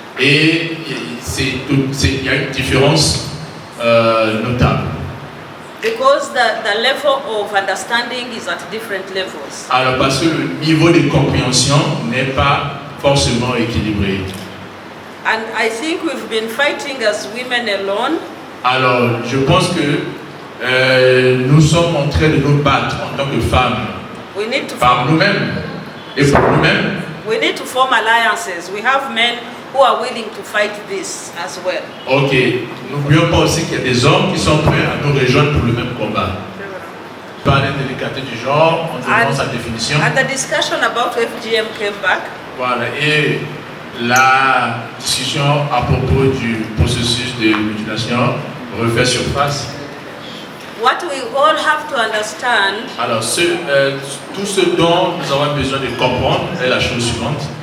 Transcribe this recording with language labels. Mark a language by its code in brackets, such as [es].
[fr] Et il y a une différence notable. [en] Because the level of understanding is at different levels. [fr] Alors parce que le niveau de compréhension n'est pas forcément équilibré. [en] And I think we've been fighting as women alone. [fr] Alors je pense que nous sommes en train de nous battre en tant que femmes. [en] We need to [fr] par nous-mêmes et pour nous-mêmes. [en] We need to form alliances. We have men who are willing to fight this as well. [fr] Ok, n'oublions pas aussi qu'il y a des hommes qui sont prêts à nous rejoindre pour le même combat. Par l'indélicateté du genre, on demande sa définition. [en] And the discussion about FGM came back. [fr] Voilà, et la discussion à propos du processus de mutilation refait surface. [en] What we all have to understand. [fr] Alors, tout ce dont nous avons besoin de comprendre est la chose suivante.